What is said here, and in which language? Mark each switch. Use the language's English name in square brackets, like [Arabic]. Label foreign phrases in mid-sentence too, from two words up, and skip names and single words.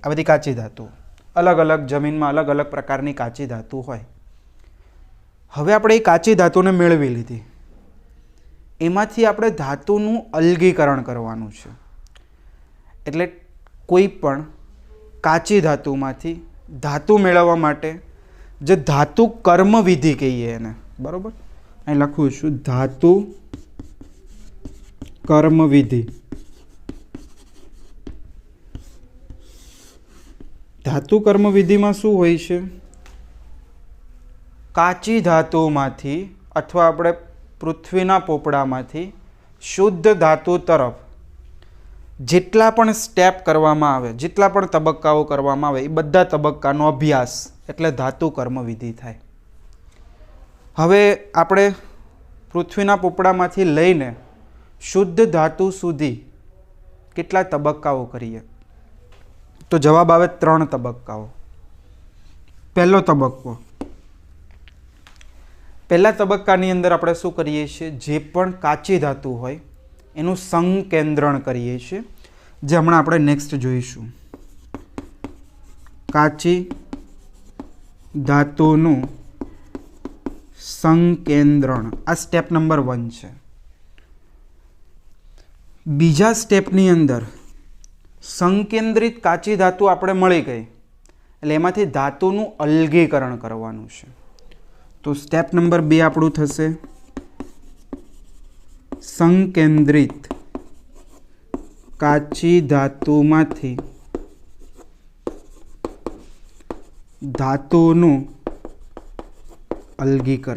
[Gujarati] આ બધી કાચી ધાતુઓ અલગ અલગ જમીનમાં અલગ અલગ પ્રકારની કાચી ધાતુ હોય. હવે આપણે એ કાચી ધાતુને મેળવી લીધી, એમાંથી આપણે ધાતુનું અલગીકરણ કરવાનું છે. એટલે કોઈ પણ કાચી ધાતુમાંથી ધાતુ મેળવવા માટે જે ધાતુ કર્મ વિધિ કહીએ એને, બરોબર। અહીં લખું છું ધાતુ કર્મ વિધિ। ધાતુ કર્મ વિધિ માં શું હોય છે? કાચી ધાતુમાંથી અથવા આપણે પૃથ્વીના પોપડામાંથી શુદ્ધ ધાતુ તરફ જેટલા પણ સ્ટેપ કરવામાં આવે, જેટલા પણ તબક્કાઓ કરવામાં આવે, એ બધા તબક્કાનો અભ્યાસ એટલે ધાતુ કર્મ વિધિ થાય। હવે આપણે પૃથ્વીના પોપડામાંથી લઈને શુદ્ધ ધાતુ સુધી કેટલા તબક્કાઓ કરીએ? તો જવાબ આવે 3 તબક્કાઓ। પહેલો તબક્કો, પહેલા તબક્કાની અંદર આપણે શું કરીએ છીએ? જે પણ કાચી ધાતુ હોય એનું સંકેન્દ્રણ કરીએ છીએ, જે હમણાં આપણે નેક્સ્ટ જોઈશું। કાચી ધાતુનું સંકેન્દ્રણ, આ સ્ટેપ નંબર 1 છે। બીજા સ્ટેપની અંદર સંકેન્દ્રિત કાચી ધાતુ આપણે મળી ગઈ એટલે એમાંથી ધાતુનું અલગીકરણ કરવાનું છે। તો સ્ટેપ નંબર 2 આપણું થશે સંકેન્દ્રિત કાચી ધાતુમાંથી ધાતુનું અલગીકરણ।